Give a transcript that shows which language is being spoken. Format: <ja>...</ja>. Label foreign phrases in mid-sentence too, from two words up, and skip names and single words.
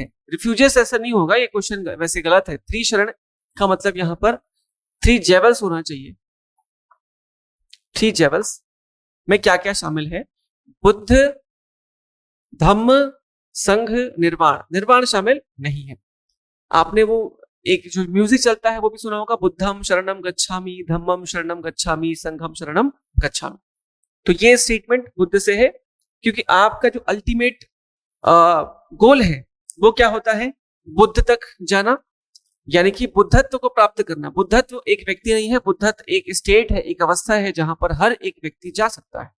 <hi>रिफ्यूजेस ऐसा नहीं होगा, ये क्वेश्चन वैसे गलत है। त्रिशरण का मतलब यहां पर 3 जेवल्स होना चाहिए। 3 जेवल्स में क्या क्या शामिल है? बुद्ध, धम्म, संघ, निर्वाण। निर्वाण शामिल नहीं है। आपने वो एक जो म्यूजिक चलता है वो भी सुना होगा,</hi> <pi>बुद्धम शरणम गच्छामि, धम्मम शरणम गच्छामि, संघम शरणम गच्छामि।</pi> <hi>तो ये स्टेटमेंट बुद्ध से है, क्योंकि आपका जो</hi> <en>ultimate goal</en> <hi>है वो क्या होता है? बुद्ध तक जाना। यानी कि बुद्धत्व को प्राप्त करना। बुद्धत्व एक व्यक्ति नहीं है, बुद्धत्व एक स्टेट है, एक अवस्था है जहां पर हर एक व्यक्ति जा सकता है।</hi>